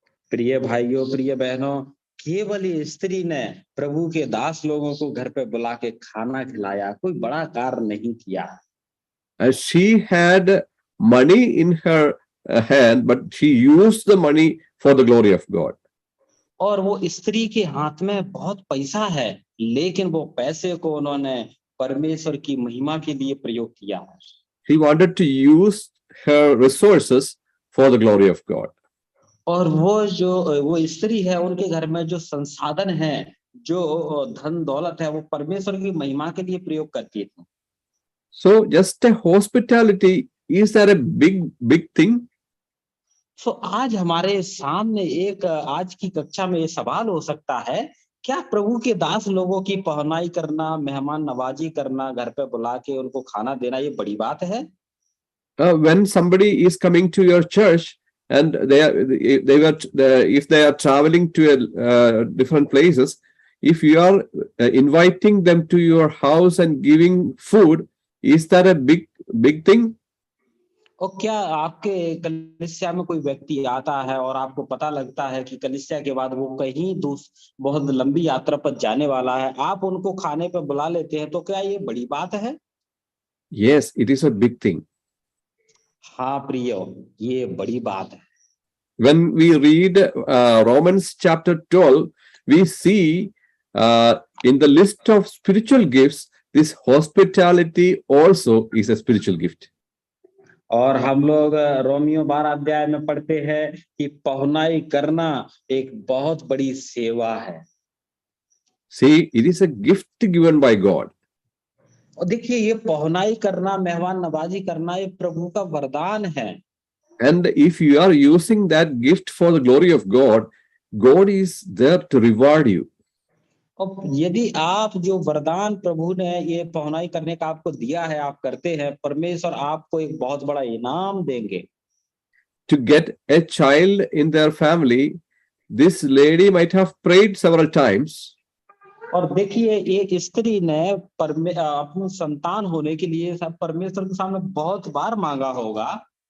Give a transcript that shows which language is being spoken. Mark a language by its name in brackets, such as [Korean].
[Hindi] प्रिय भाइयों, प्रिय बहनों, केवल ये स्त्री ने प्रभु के दास लोगों को घर पे बुला के खाना खिलाया, कोई बड़ा कार्य नहीं किया। [English] She had money in her hand, but she used the money for the glory of God. [Hindi] और वो स्त्री के हाथ में बहुत पैसा है, लेकिन वो पैसे को उन्होंने परमेश्वर की महिमा के लिए प्रयोग किया है। [English] She wanted to use her resources for the glory of God. [Hindi] और वो स्त्री है, उनके घर में जो संसाधन है, जो धन दौलत है, वो परमेश्वर की महिमा के लिए प्रयोग करती थी। [English] So just a hospitality, is that a big thing? [Hindi] सो आज हमारे सामने एक आज की कक्षा में ये सवाल हो सकता है, क्या प्रभु के दास लोगों की पहनाई करना, मेहमान नवाजी करना, घर पे बुला के उनको खाना देना, ये बड़ी बात है? [English] When somebody is coming to your church and if they are traveling to different places, if you are inviting them to your house and giving food, is that a big thing? [Hindi] और क्या आपके कलीसिया में कोई व्यक्ति आता है और आपको पता लगता है कि कलीसिया के बाद वो कहीं बहुत लंबी यात्रा पर जाने वाला है, आप उनको खाने पे बुला लेते हैं, तो क्या ये बड़ी बात है? [English] Yes, it is a big thing. [Hindi] हाँ प्रियो, ये बड़ी बात है। [English] When we read Romans chapter 12, we see in the list of spiritual gifts, this hospitality also is a spiritual gift. [Hindi] और हम लोग रोमियो 12 अध्याय में पढ़ते हैं कि पहुनाई करना एक बहुत बड़ी सेवा है। [English] See, it is a gift given by God. [Hindi] और देखिए, ये पहुनाई करना, मेहमान नवाजी करना, ये प्रभु का वरदान है। [English] And if you are using that gift for the glory of God, God is there to reward you. [Hindi] और यदि आप जो वरदान प्रभु ने ये पहुनाई करने का आपको दिया है, आप करते हैं, परमेश्वर आपको एक बहुत बड़ा इनाम देंगे। [English] To get a child in their family, this lady might have prayed several times. [Hindi] और देखिए, एक स्त्री ने अपनी संतान होने के लिए सब परमेश्वर के सामने बहुत बार मांगा होगा।